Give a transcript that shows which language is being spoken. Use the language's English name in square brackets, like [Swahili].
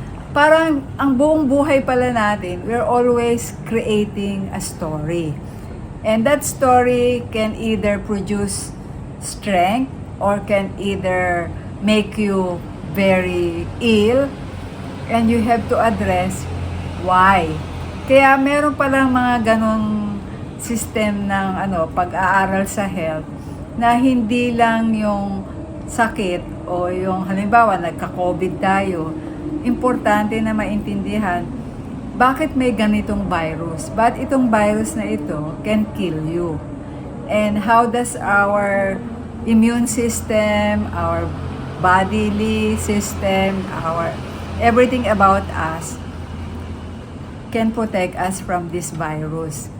[Filipino] Parang ang buong buhay pala natin, [English] we're always creating a story. And that story can either produce strength or can either make you very ill, and you have to address why. [Filipino] Kaya meron palang mga ganong system ng pag-aaral sa health na hindi lang yung sakit o yung halimbawa nagka-COVID tayo, importante na maintindihan bakit may ganitong virus. [English] But [Filipino] itong virus na ito [English] can kill you. And how does our immune system, our bodily system, our everything about us can protect us from this virus.